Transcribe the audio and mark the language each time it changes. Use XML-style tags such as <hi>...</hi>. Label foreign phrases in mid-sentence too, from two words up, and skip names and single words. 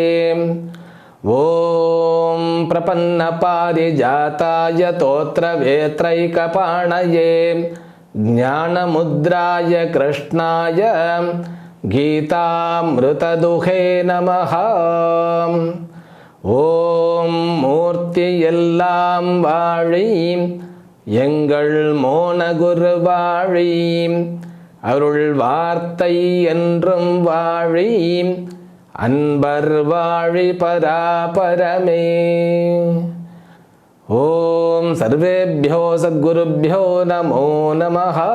<sa>ओम प्रपन्नपारिजाताय तोत्रवेत्रैकपाणये ज्ञानमुद्राय कृष्णाय गीतामृतदुहे नमः। ओम मूर्ति</sa> <ta>எல்லாம் வாழி எங்கள் மோன குருவாழி அருள் வார்த்தை என்றும் வாழி அன்பர் வாழி பராபரமே।</ta> <sa>ओम् सर्वेभ्यो सद्गुरुभ्यो नमो नमः।</sa>